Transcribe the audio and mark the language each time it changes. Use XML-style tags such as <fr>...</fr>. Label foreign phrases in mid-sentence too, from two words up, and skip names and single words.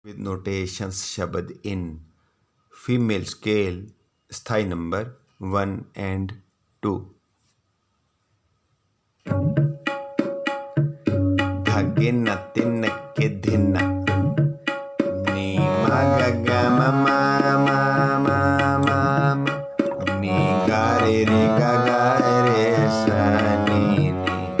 <en>with notations shabad in female scale sthai number 1 and 2. Dhagina tinake dhina ni ma ga ga ma ma ma ma ma ni ga re sa ni ni.</en>